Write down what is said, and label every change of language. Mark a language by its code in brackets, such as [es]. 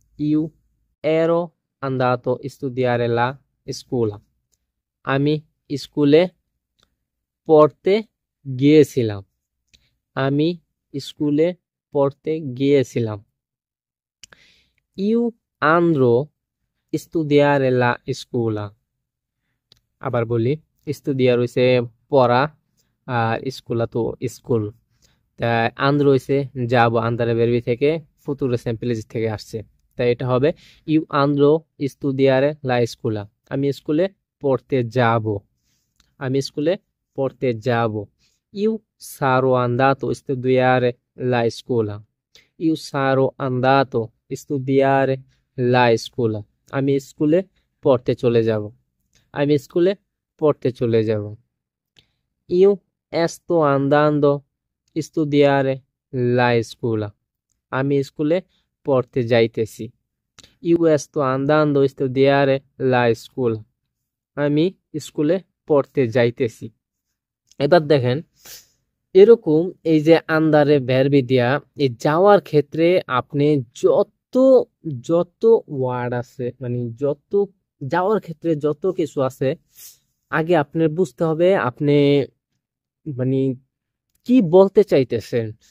[it] Io ero andato a studiare la scuola. [bn] আমি স্কুলে পড়তে গিয়েছিলাম। আমি স্কুলে পড়তে গিয়েছিলাম। [it] Io andrò a studiare la scuola. [bn] আবার বলি, স্টুডিয়ার হইছে পড়া, আর স্কুলা তো স্কুল। তাই আন্দ্র হইছে যাব, আন্দারে বেরবি থেকে ফুতুরে স্যাম্পেলেজ থেকে আসছে। তাই এটা হবে [it] ইউ আন্দ্রো স্টুডিয়ারে লা স্কুলা। [bn] আমি স্কুলে পড়তে যাব। আমি স্কুলে পড়তে যাব। [it] Io sarò andato a studiare la scuola. Io sarò andato a studiare la scuola. [bn] আমি স্কুলে পড়তে চলে যাব। আমি স্কুলে পড়তে চলে যাব। [it] Io sto andando a studiare la scuola. [bn] আমি স্কুলে পড়তে যাইতেছি। [it] Io sto andando a studiare la scuola. [bn] আমি স্কুলে পড়তে যাইতেছি। এবার দেখেন, এরকম এই যে আন্দারে ভ্যারবি দিয়া এই যাওয়ার ক্ষেত্রে আপনি যত যত ওয়ার্ড আছে, মানে যত যাওয়ার ক্ষেত্রে যত কিছু আছে, আগে আপনার বুঝতে হবে আপনি মানে কি বলতে চাইতেছেন।